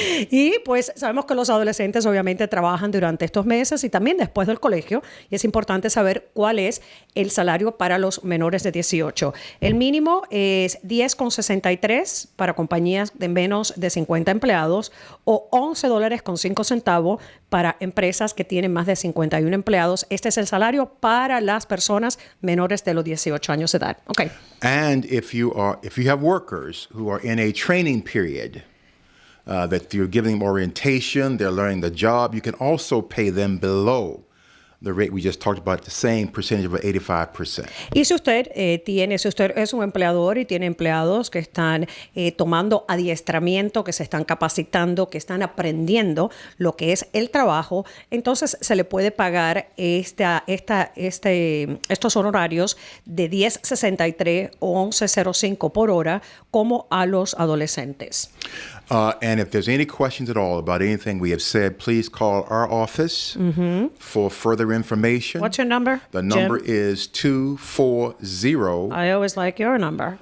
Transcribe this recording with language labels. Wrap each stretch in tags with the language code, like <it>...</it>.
<es>Y pues sabemos que los adolescentes obviamente trabajan durante estos meses y también después del colegio, y es importante saber cuál es el salario para los menores de 18. El mínimo es $10.63 para compañías de menos de 50 empleados o $11.05 para empresas que tienen más de 51 empleados. Este es el salario para las personas menores de los 18 años de edad.</es> <en>Okay. And if you have workers who are in a training period, that you're giving them orientation, they're learning the job, you can also pay them below the rate we just talked about, the same percentage of 85%.</en> <es>Y si usted si usted es un empleador y tiene empleados que están tomando adiestramiento, que se están capacitando, que están aprendiendo lo que es el trabajo, entonces se le puede pagar estos honorarios de $10.63 o $11.05 por hora como a los adolescentes.</es> <en>And if there's any questions at all about anything we have said, please call our office for further information. What's your number, The number Jim? is 240 I always like your number.</en>